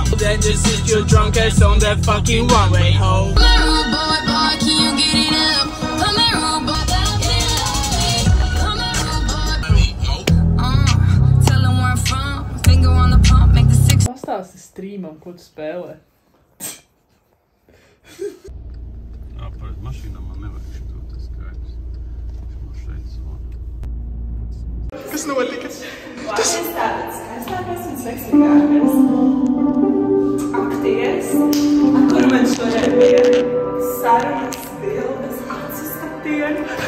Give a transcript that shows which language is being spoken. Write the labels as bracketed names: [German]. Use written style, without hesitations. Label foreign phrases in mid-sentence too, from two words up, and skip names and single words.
[English] Then just sit your drunk ass on that fucking runway, ho. Come here, rude boy, can you get it up? Come here, rude boy, come here, rude boy. Tell him where I'm from, finger on the pump, make the six. [Latvian] Pastāsti streamam, ko tu spēlē. Par mašīnām man nevajag šito, tas skaidrs. Man šeit zvana. Kas notika? Tas ir skaistākais un seksīgākais aktieris, ar kuru man šodien bija sarunas, bildes, acu skatieni.